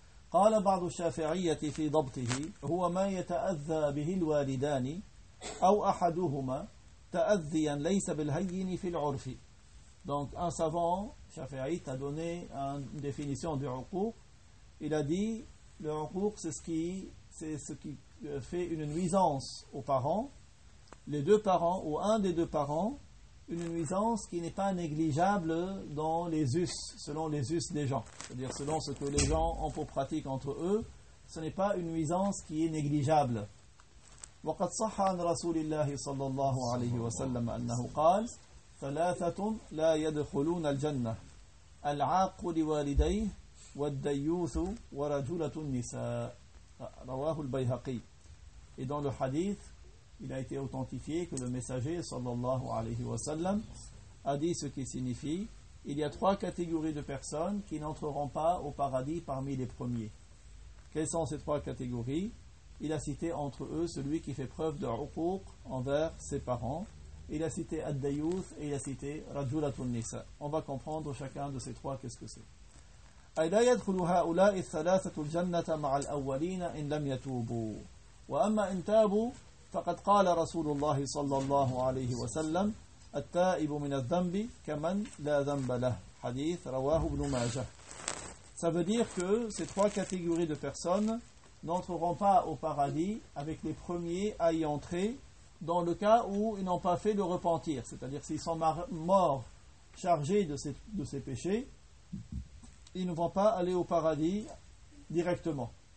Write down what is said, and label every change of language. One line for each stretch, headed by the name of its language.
Arabic: قال بعض الشافعية في ضبطه هو ما يتأذى به الوالدان أو أحدهما تأذياً ليس بالهين في العرف.
French: Donc un savant, Shafi'it, a donné une définition du عقوق. Il a dit le عقوق c'est ce qui fait une nuisance aux parents, les deux parents ou un des deux parents, une nuisance qui n'est pas négligeable dans les us, selon les us des gens, c'est-à-dire selon ce que les gens ont pour pratique entre eux, ce n'est pas une nuisance qui est négligeable.
Arabic: وقد صح عن رسول الله صلى الله عليه وسلم أنه قال ثلاثة لا يدخلون الجنة العاق لوالديه والديوث ورجلة النساء رواه البيهقي.
French: Et dans le hadith, il a été authentifié que le messager
Arabic: صلى الله عليه وسلم
French: a dit ce qui signifie: il y a trois catégories de personnes qui n'entreront pas au paradis parmi les premiers. Quelles sont ces trois catégories? Il a cité entre eux celui qui fait preuve de uquq envers ses parents. Il a cité Ad-Dayuth et il a cité Rajulatun Nisa. On va comprendre chacun de ces trois qu'est-ce que c'est.
Arabic: أي لا يدخل هؤلاء الثلاثة الجنة مع الأولين إن لم يتوبوا. وأما إن تابوا فقد قال رسول الله صلى الله عليه وسلم التائب من الذنب كمن لا ذنب له. حديث رواه ابن ماجه.
French: Ça veut dire que ces trois catégories de personnes n'entreront pas au paradis avec les premiers à y entrer dans le cas où ils n'ont pas fait le repentir, c'est-à-dire s'ils sont morts chargés de ces péchés, ils ne vont pas aller au paradis directement.